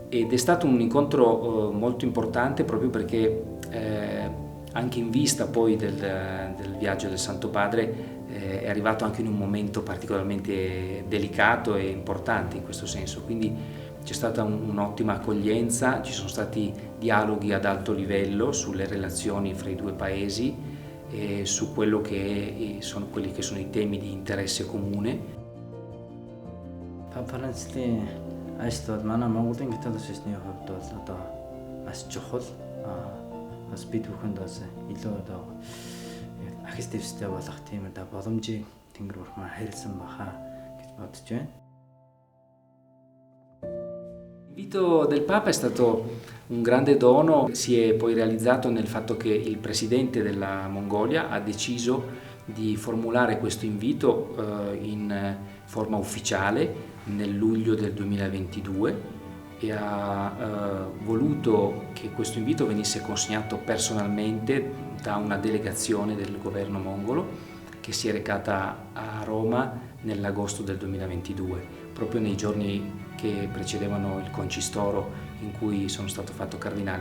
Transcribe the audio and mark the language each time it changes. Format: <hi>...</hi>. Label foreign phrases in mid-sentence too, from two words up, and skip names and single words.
<it>Ed è stato un incontro molto importante proprio perché anche in vista poi del viaggio del Santo Padre è arrivato anche in un momento particolarmente delicato e importante in questo senso, quindi c'è stata un'ottima accoglienza, ci sono stati dialoghi ad alto livello sulle relazioni fra i due paesi e su quelli che sono i temi di interesse comune.</it> <mn>Францын ажлууд манай Монголын Католик шашны хувьд бол одоо маш чухал. Бас бид бүхэнд бас илүү одоо ахис дэвстэй болох тийм одоо боломжийг Тэнгэр бурхан хайрлсан баха гэж бодож байна.</mn> <it>L'invito del Papa è stato un grande dono, si è poi realizzato nel fatto che il presidente della Mongolia ha deciso di formulare questo invito in forma ufficiale nel luglio del 2022 e ha voluto che questo invito venisse consegnato personalmente da una delegazione del governo mongolo che si è recata a Roma nell'agosto del 2022, proprio nei giorni che precedevano il concistoro in cui sono stato fatto cardinale.</it>